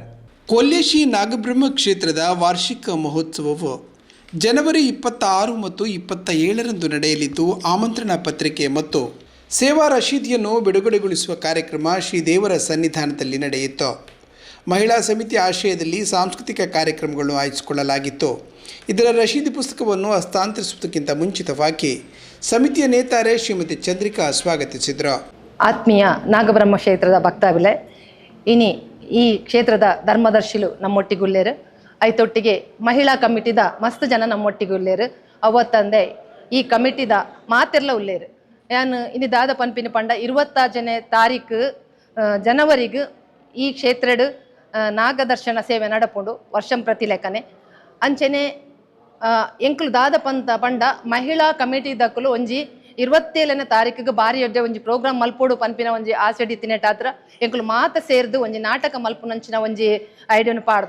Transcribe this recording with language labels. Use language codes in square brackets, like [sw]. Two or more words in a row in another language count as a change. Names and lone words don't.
[kn] ಕೊಲ್ಯಶಿ ನಾಗಬ್ರಹ್ಮ ಕ್ಷೇತ್ರದ ವಾರ್ಷಿಕ ಮಹೋತ್ಸವವು ಜನವರಿ 26 ಮತ್ತು 27ರಂದು ನಡೆಯಲಿದ್ದು, ಆಮಂತ್ರಣ ಪತ್ರಿಕೆ ಮತ್ತು ಸೇವಾ ರಶೀದಿಯನ್ನು ಬಿಡುಗಡೆಗೊಳಿಸುವ ಕಾರ್ಯಕ್ರಮ ಶ್ರೀದೇವರ ಸನ್ನಿಧಾನದಲ್ಲಿ ನಡೆಯಿತು. ಮಹಿಳಾ ಸಮಿತಿ ಆಶ್ರಯದಲ್ಲಿ ಸಾಂಸ್ಕೃತಿಕ ಕಾರ್ಯಕ್ರಮಗಳನ್ನು ಆಯೋಜಿಸಿಕೊಳ್ಳಲಾಗಿತ್ತು. ಇದರ ರಶೀದಿ ಪುಸ್ತಕವನ್ನು ಹಸ್ತಾಂತರಿಸುವುದಕ್ಕಿಂತ ಮುಂಚಿತವಾಗಿ ಸಮಿತಿಯ ನೇತಾರೆ ಶ್ರೀಮತಿ ಚಂದ್ರಿಕಾ ಸ್ವಾಗತಿಸಿದರು. [tcy] ಆತ್ಮೀಯ ನಾಗಬ್ರಹ್ಮ ಕ್ಷೇತ್ರದ ಭಕ್ತಾವಿಲೆ ಇನಿ ಈ ಕ್ಷೇತ್ರದ ಧರ್ಮದರ್ಶಿಲು ನಮ್ಮೊಟ್ಟಿಗುಲ್ಲೇರು, ಐತೊಟ್ಟಿಗೆ ಮಹಿಳಾ ಕಮಿಟಿದ ಮಸ್ತ್ ಜನ ನಮ್ಮೊಟ್ಟಿಗುಲ್ಲೇರು. ಅವತ್ತಂದೆ ಈ ಕಮಿಟಿದ ಮಾತೆಲ್ಲ ಉಲ್ಲೇರು. ಯಾನು ಇನಿ ದಾದ ಪನ್ಪಿನ ಪಂಡ 26ನೇ ತಾರೀಕು ಜನವರಿಗೆ ಈ ಕ್ಷೇತ್ರಡ್ ನಾಗದರ್ಶನ ಸೇವೆ ನಡಪುಂಡು ವರ್ಷಂ ಪ್ರತಿ ಲೆಕ್ಕನೆ ಅಂಚನೆ ಎಂಕ್ಲು ದಾದ ಪಂಡ ಮಹಿಳಾ ಕಮಿಟಿ ದಕ್ಕಲು ಒಂಜಿ 27ನೇ ತಾರೀಕಿಗೆ ಬಾರಿ ಒಡ್ಡೆ ಒಂಜಿ ಪ್ರೋಗ್ರಾಮ್ ಮಲ್ಪೋಡು ಪನ್ಪಿನ ಒಂಜಿ ಆಸೆಡಿ ತಿನ್ನೆಟಾತ್ರ ಎಂಕ್ಲು ಮಾತ ಸೇರ್ದು ಒಂಜಿ ನಾಟಕ ಮಲ್ಪುನಂಚಿನ ಒಂಜಿ ಐಡಿಯನ್ ಪಾಡ್ದ.